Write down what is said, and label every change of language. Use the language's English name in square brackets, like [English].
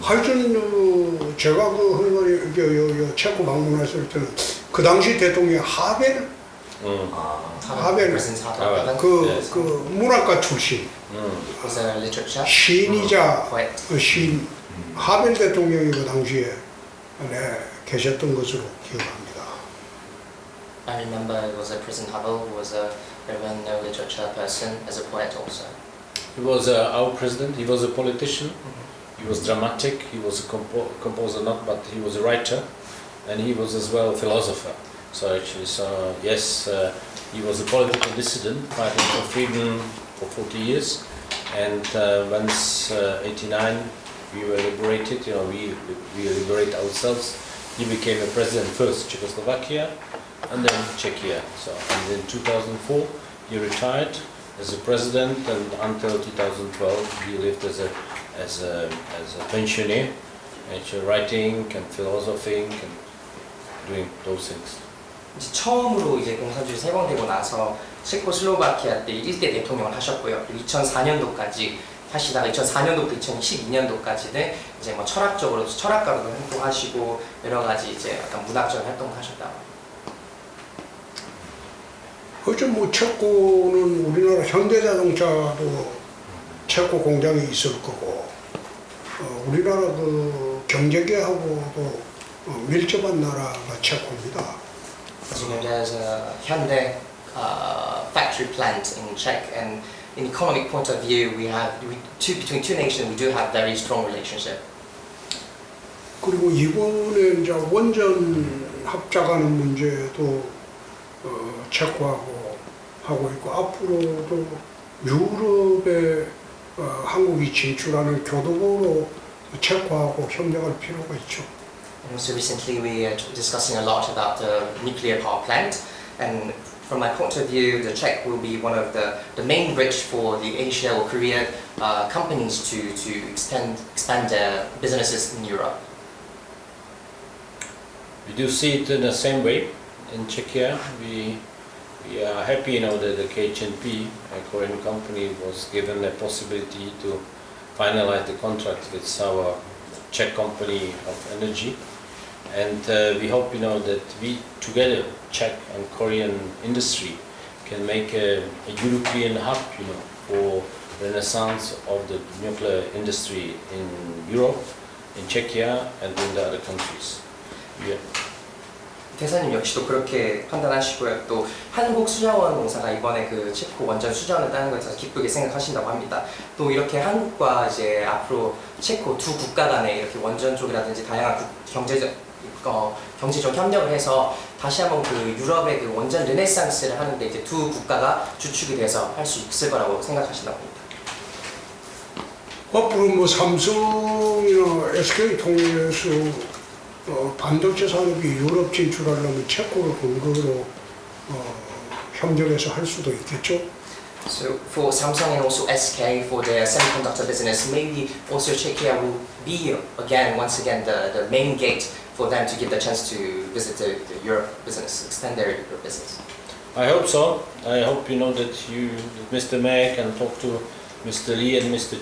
[Korean] 하여튼 제가 그 헝가리 체코 방문했을 때는 그 당시 대통령 하벨 하벨 [English] President Havel [Korean] 그 문학가 출신 [English] was a literature [Korean] 시인이자 [English] poet. [Korean] 시인 하벨 대통령이 그 당시에 계셨던 것으로 기억합니다. [English] I remember it was a President Havel who was a very well-known literature person as a poet also. He was our president. He was a politician. He was dramatic. He was a composer, not, but he was a writer, and he was as well a philosopher. So actually, yes, he was a political dissident fighting for freedom for 40 years. And once 89 we were liberated, we liberate ourselves. He became a president first Czechoslovakia, and then Czechia. So, and in 2004 he retired as a president, and until 2012 he lived as a pensioner, actually writing and philosophing and doing those things. [Korean] 이제 처음으로 이제 공산주의 세방되고 나서 체코슬로바키아 때 1대 대통령을 하셨고요. 2004년도까지 하시다가 2004년도부터 2012년도까지는 이제 뭐 철학적으로도 철학가로도 활동하시고 여러 가지 이제 약간 문학적 활동을 하셨다고. 어쩜 체코는 우리나라 현대자동차도 체코 공장이 있을 거고 우리나라 그 경제계하고도 밀접한 나라가 체코입니다. [English] As you know, there's a Hyundai factory plant in Czech, and in economic point of view, between two nations, we do have very strong relationship. [Korean] 그리고 이번에 이제 원전 합작하는 문제도 체코하고 하고 있고 앞으로도 유럽에 한국이 진출하는 교두보로 체코하고 협력할 필요가 있죠. [English] And also recently we are discussing a lot about the nuclear power plant, and from my point of view, the Czech will be one of the main bridge for the Asia or Korea companies to expand their businesses in Europe. We do see it in the same way. In Czechia, we are happy now that the KHNP, a Korean company, was given the possibility to finalize the contract with our Czech company of energy, and we hope that we together, Czech and Korean industry, can make a European hub, for renaissance of the nuclear industry in Europe, in Czechia, and in the other countries. Yeah. [Korean] 대사님 역시도 그렇게 판단하시고요. 또 한국수자원 공사가 이번에 그 체코 원전 수자원을 따는 것에 대해서 기쁘게 생각하신다고 합니다. 또 이렇게 한국과 이제 앞으로 체코 두 국가 간에 이렇게 원전 쪽이라든지 다양한 경제적 협력을 해서 다시 한번 그 유럽의 그 원전 르네상스를 하는데 이제 두 국가가 주축이 돼서 할 수 있을 거라고 생각하신다고 합니다. 앞으로 뭐 삼성이나 SK 통해서 반도체 산업이 유럽 진출하려면 체코를 근거로 협력해서 할 수도 있겠죠. [English] So for Samsung and also SK for their semiconductor business, maybe also Czechia will be once again the main gate for them to give the chance to visit the Europe business, extend their Europe business. I hope so. I hope that Mr. Mayor can talk to Mr. Lee and Mr.